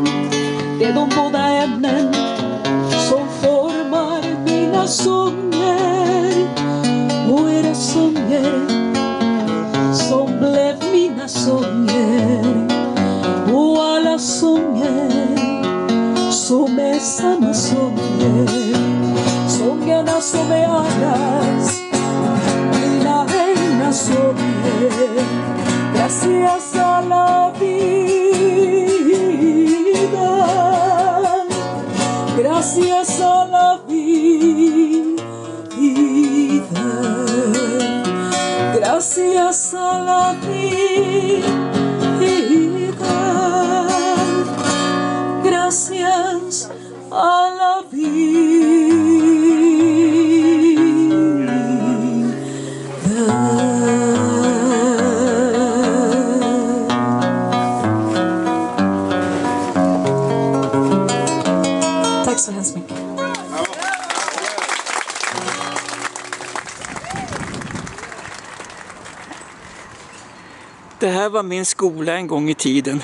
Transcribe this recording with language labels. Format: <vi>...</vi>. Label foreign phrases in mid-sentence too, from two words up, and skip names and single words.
<sv>Det är de båda ämnen som formar mina sånger och era sånger som blev mina sånger och alla sånger som är samma sånger, sångerna som är allas mina egna sånger.</sv> <es>Gracias a la vida, gracias a la vida, gracias a la vida, gracias a la vida.</es> <sv>Tack så hemskt mycket. Det här var min skola en gång i tiden.</sv>